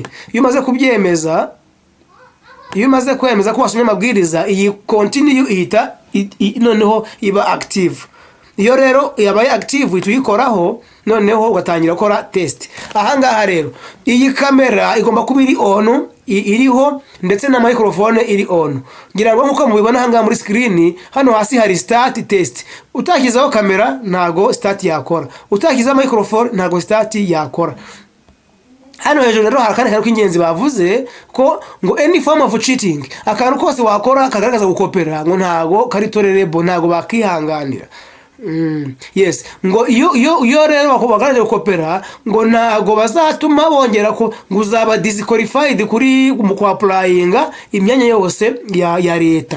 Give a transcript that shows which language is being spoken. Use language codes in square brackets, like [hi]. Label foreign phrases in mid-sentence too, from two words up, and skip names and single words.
[rw] Iyo umaze kubyemeza, iyo umaze kwemeza ko wasomye amabwiriza, iyi continue ihita noneho iba active. Iyo rero yabaye active tuyikoraho, noneho ugatangira gukora test. Ahangaha rero iyi kamera igomba kuba iri on, iriho ndetse na microphone iri on. Ngira ngo nkuko mubibona ahangaha muri screen, hano hasi hari [en] start test. [rw] Utakizaho kamera ntago start yakora, utakiza microphone ntago start yakora. Hano hejuru rero harakane kantu k'ingenzi bavuze ko ngo [en] any form of cheating, [rw] akantu kose wakora kagaragaza gukopera, ngo ntago kari tolerable, ntago bakihanganira. Yes, ngo iyo rero bakubagaraje gukopera, ngo ntago bazatuma bongera ko ngo uzaba disqualified kuri mu applyinga imyanya yose ya leta.